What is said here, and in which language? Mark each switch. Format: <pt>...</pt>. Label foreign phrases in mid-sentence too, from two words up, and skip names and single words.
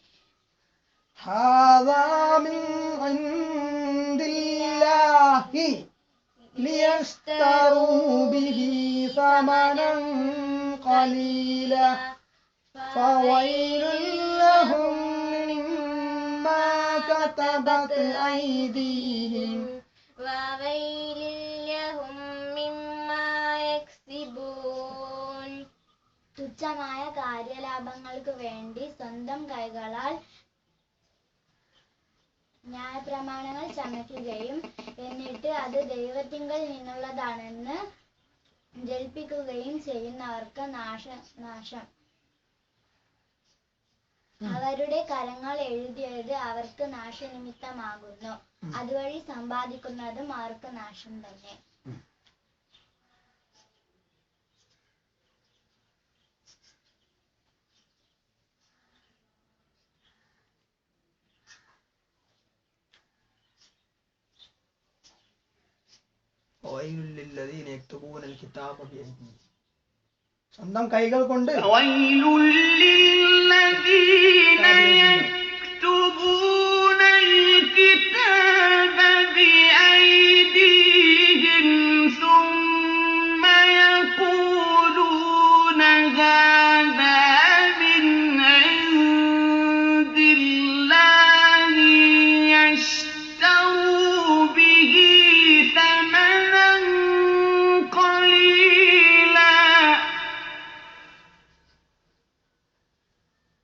<ar>ليشتروا به ثمنا قليلا فويل لهم مما كتبت أيديهم وويل لهم مما يكسبون.</ar> <ml>തുച്ഛമായ കാര്യലാഭങ്ങൾക്ക് വേണ്ടി സ്വന്തം കൈകളാൽ ന്യായപ്രമാണങ്ങൾ ചമയ്ക്കുകയും എന്നിട്ട് അത് ദൈവത്തിങ്കൽ നിന്നുള്ളതാണെന്ന് ജൽപ്പിക്കുകയും ചെയ്യുന്നവർക്ക് നാശം. അവരുടെ കരങ്ങൾ എഴുതിയത് അവർക്ക് നാശനിമിത്തമാകുന്നു. അതുവഴി സമ്പാദിക്കുന്നതും അവർക്ക് നാശം തന്നെ.</ml> <ar>وَوَيْلٌ لِلَّذِينَ يَكْتُبُونَ الْكِتَابَ بِأَيْدِيهِمْ.</ar> <ml>സ്വന്തം കൈകൾ കൊണ്ട്</ml> <ar>ويل للذين يكتبون الكتاب بأيديهم ثم يقولون هذا من عند الله يشتروا به ثمنا قليلا</ar>